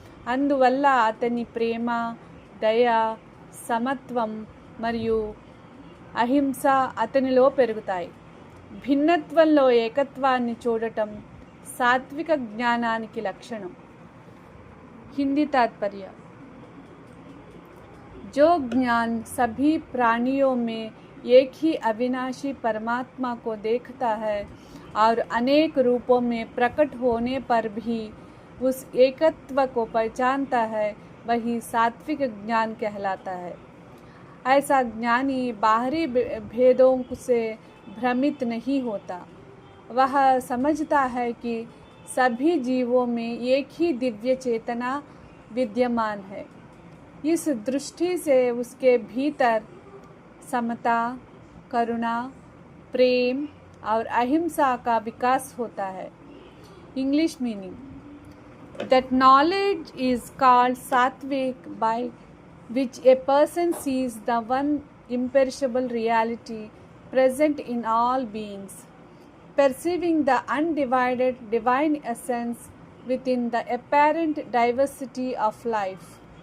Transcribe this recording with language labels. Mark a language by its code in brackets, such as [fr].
[te] అందువల్ల అతని ప్రేమ, దయ, సమత్వం మరియు అహింస అతనిలో పెరుగుతాయి. భిన్నత్వంలో ఏకత్వాన్ని చూడటం సాత్విక జ్ఞానానికి లక్షణం. [hi] हिंदी तात्पर्य. जो ज्ञान सभी प्राणियों में एक ही अविनाशी परमात्मा को देखता है और अनेक रूपों में प्रकट होने पर भी उस एकत्व को पहचानता है, वही सात्विक ज्ञान कहलाता है. ऐसा ज्ञानी बाहरी भेदों से भ्रमित नहीं होता. वह समझता है कि सभी जीवों में एक ही दिव्य चेतना विद्यमान है. इस दृष्टि से उसके भीतर समता, करुणा, प्रेम और अहिंसा का विकास होता है। English meaning: [en] that knowledge is called sattvic, by which a person sees the one imperishable reality present in all beings, perceiving the undivided divine essence within the apparent diversity of life.